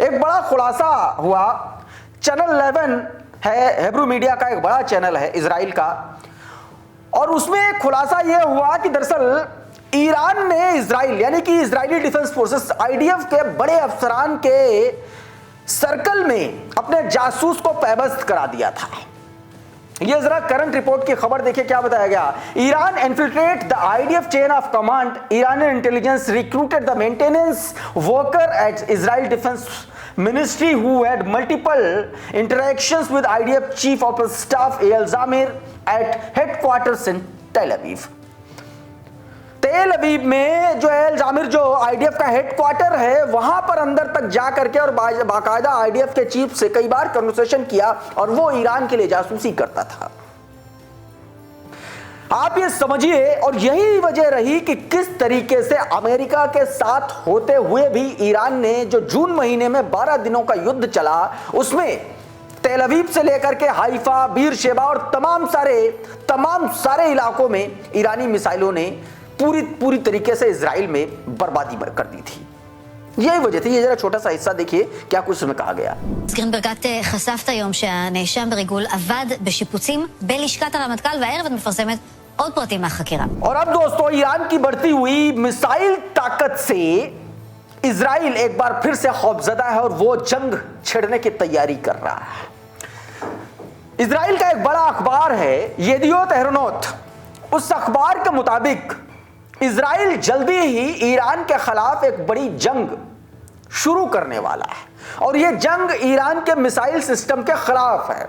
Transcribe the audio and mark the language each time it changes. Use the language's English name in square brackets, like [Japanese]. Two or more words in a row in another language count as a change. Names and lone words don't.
[Hindi] एक बड़ा खुलासा हुआ, चैनल 11 है, [English] Hebrew media [Hindi] का एक बड़ा चैनल है इजराइल का, और उसमें एक खुलासा यह हुआ कि दरअसल ईरान ने इजराइल यानी कि इजरायली डिफेंस फोर्सेस आईडीएफ के बड़े अफसरान के सर्कल में अपने जासूस को पैबस्त करा दिया था। ये जरा [English] current report [Hindi] की खबर देखिए क्या बताया गया। [English] Iran infiltrate the IDF chain of command, Iranian intelligence recruited the maintenance worker at Israel Defense Ministry who had multiple interactions with IDF Chief of Staff Eyal Zamir at headquarters in Tel Aviv। [Hindi] तेल अवीव में जो एल जामिर जो आईडीएफ का हेडक्वार्टर है वहां पर अंदर तक जा करके और बाकायदा आईडीएफ के चीफ से कई बार कन्वर्सेशन किया, और वो ईरान के लिए जासूसी करता था। आप ये समझिए, और यही वजह रही कि किस तरीके से अमेरिका के साथ होते हुए भी ईरान ने जो जून महीने में 12 दिनों का युद्ध चला उसमें तेल अवीव से लेकर के हाइफा, बीरशेबा और तमाम सारे इलाकों में ईरानी मिसाइलों ने पूरी तरीके से इजराइल में बर्बादी कर दी थी। यही वजह थी। ये जरा छोटा सा हिस्सा देखिए क्या कुछ उसमें कहा गया। [Hebrew] גרינברג, חשפת היום שהנאשם בריגול עבד בשיפוצים בלשכת הרמטכ"ל, והערב את מפרסמת עוד פרטים מהחקירה। [Hindi] और अब दोस्तों, ईरान की बढ़ती हुई मिसाइल ताकत से इजराइल एक बार फिर से खौफजदा है और वो जंग छेड़ने की तैयारी कर रहा है। इजराइल का एक बड़ा अखबार है येदियोत अहरोनोत, उस अखबार के मुताबिक इजराइल जल्दी ही ईरान के खिलाफ एक बड़ी जंग शुरू करने वाला है, और यह जंग ईरान के [English] missile system [Hindi] के खिलाफ है।